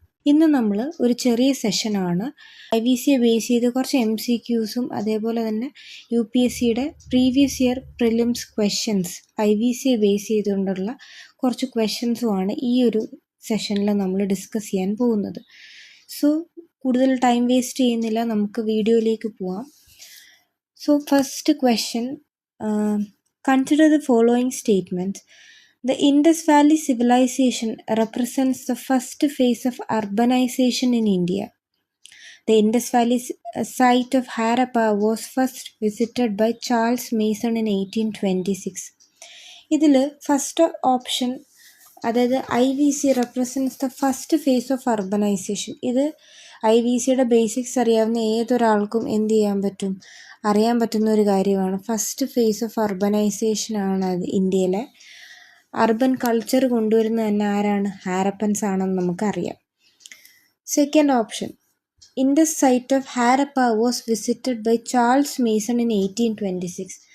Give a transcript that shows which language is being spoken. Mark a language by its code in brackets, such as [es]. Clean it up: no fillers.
[ml] ഇന്ന് നമ്മൾ ഒരു ചെറിയ സെഷനാണ് IVC ബേസ് ചെയ്ത് കുറച്ച് MCQസും അതേപോലെ തന്നെ UPSCയുടെ previous year prelims questions IVC base ചെയ്തുകൊണ്ടുള്ള കുറച്ച് ക്വസ്റ്റ്യൻസുമാണ് ഈ ഒരു സെഷനിൽ നമ്മൾ ഡിസ്കസ് ചെയ്യാൻ പോകുന്നത്. സോ കൂടുതൽ ടൈം വേസ്റ്റ് ചെയ്യുന്നില്ല, നമുക്ക് വീഡിയോയിലേക്ക് പോവാം. [en] So first question, consider the following statements. The Indus Valley Civilization represents the first phase of urbanization in India. The Indus Valley site of Harappa was first visited by Charles Mason in 1826. [ml] ഇതിൽ first option, അതായത് [en] IVC represents the first phase of urbanization. [ml] ഇത് IVCയുടെ basics അറിയാവുന്ന ഏതൊരാൾക്കും എന്ത് ചെയ്യാൻ പറ്റും, അറിയാൻ പറ്റുന്ന ഒരു കാര്യമാണ്. [en] first phase of urbanization [ml] ആണ് അത്. ഇന്ത്യയിലെ അർബൻ കൾച്ചർ കൊണ്ടുവരുന്നത് തന്നെ ആരാണ്? ഹാരപ്പൻസ് ആണെന്ന് നമുക്കറിയാം. [en] Second option, Indus site of Harappa was visited by Charles Mason in 1826.